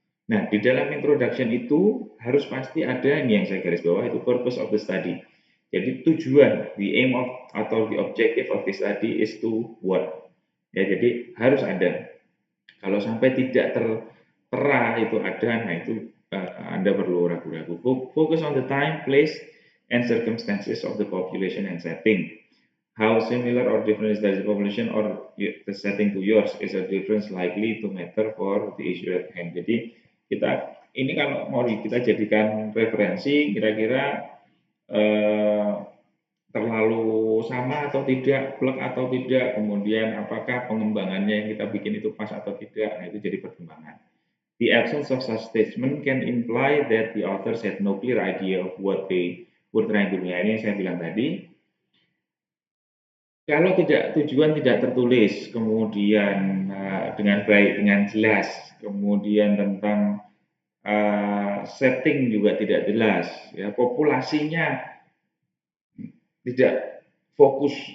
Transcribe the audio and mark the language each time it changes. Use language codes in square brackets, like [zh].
[id] Nah, di dalam introduction itu harus pasti ada ini yang saya garis bawah, itu [en] purpose of the study. [id] Jadi tujuan, [en] the aim of [id] atau [en] the objective of the study is to what? [id] Ya, jadi harus ada. Kalau sampai tidak tertera itu ada, nah itu Anda perlu ragu-ragu. [en] Focus on the time, place, and circumstances of the population and setting. How similar or different is the population or the setting to yours is a difference likely to matter for the issue at hand. [id] Jadi kita ini kalau mau kita jadikan referensi, kira-kira eh, terlalu sama atau tidak, plek atau tidak, kemudian apakah pengembangannya yang kita bikin itu pas atau tidak, nah itu jadi pertimbangan. [en] The absence of such statement can imply that the authors had no clear idea of what they were trying to do. [id] Ini yang saya bilang tadi, kalau tujuan tidak tertulis, kemudian dengan baik, dengan jelas, kemudian tentang setting juga tidak jelas, ya, populasinya tidak fokus.